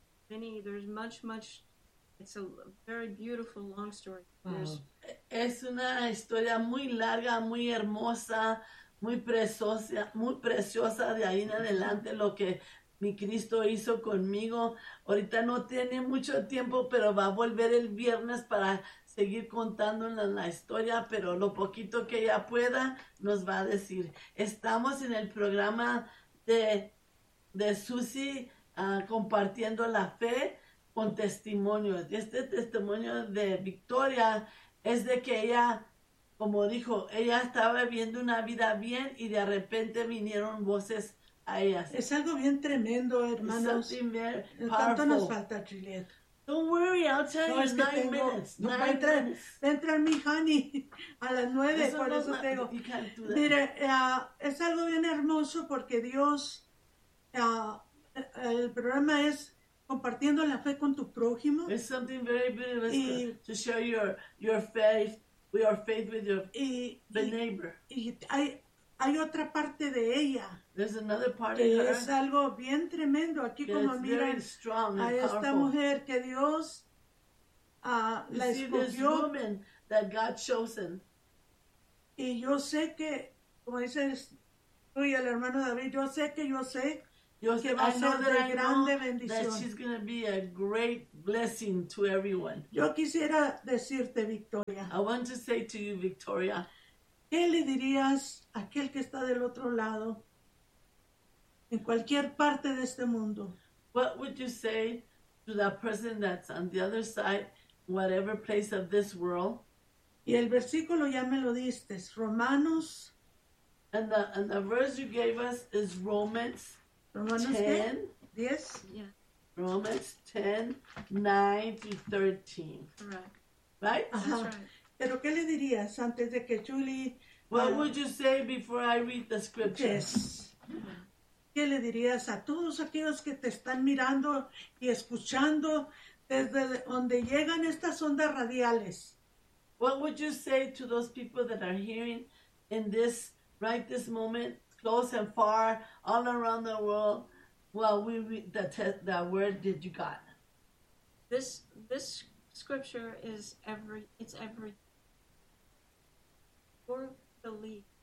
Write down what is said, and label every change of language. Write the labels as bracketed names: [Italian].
[English] Many, there's much, much, it's a very beautiful long story. [Spanish] Es una historia muy larga, muy hermosa, muy preciosa de ahí en adelante lo que mi Cristo hizo conmigo. Ahorita no tiene mucho tiempo, pero va a volver el viernes para seguir contando la historia, pero lo poquito que ella pueda nos va a decir. Estamos en el programa de Susy compartiendo la fe con testimonios. Este testimonio de Victoria es de que ella, como dijo, ella estaba viviendo una vida bien y de repente vinieron voces a ella. Es algo bien tremendo, hermanos. [English] Something very powerful. [Spanish] ¿Cuánto nos falta, Juliet? [English] Don't worry, I'll tell you in 9 minutes. [Spanish] Entra mi honey a las 9, eso por no eso tengo. Mire, es algo bien hermoso porque Dios, el programa es compartiendo la fe con tu prójimo. [English] It's something very beautiful to share your faith, your faith with your the neighbor. [Spanish] Y hay otra parte de ella. [English] There's another part [Spanish] que [English] of her. [Spanish] Es algo bien tremendo aquí como mira a esta [English] powerful. [Spanish] Mujer que Dios la escogió. [English] This woman that God chosen. [Spanish] Y yo sé que como dice tú y el hermano David, yo sé. [English] She's going to be a great blessing to everyone. [Spanish] Yo quisiera decirte, Victoria. [English] I want to say to you, Victoria. [Spanish] ¿Qué le dirías a aquel que está del otro lado, en cualquier parte de este mundo? [English] What would you say to that person that's on the other side, whatever place of this world? [Spanish] Y el versículo ya me lo diste, Romanos. [English] And the verse you gave us is Romans. Romans 10, 9 to 13. Correct. Right? That's right. What would you say before I read the scripture? Yes. [Spanish] ¿Qué le dirías a todos aquellos que te están mirando y escuchando desde donde llegan estas ondas radiales? [English] What would you say to those people that are hearing in this, right this moment, close and far, all around the world, Well, we read the word that you got. This scripture is every for belief.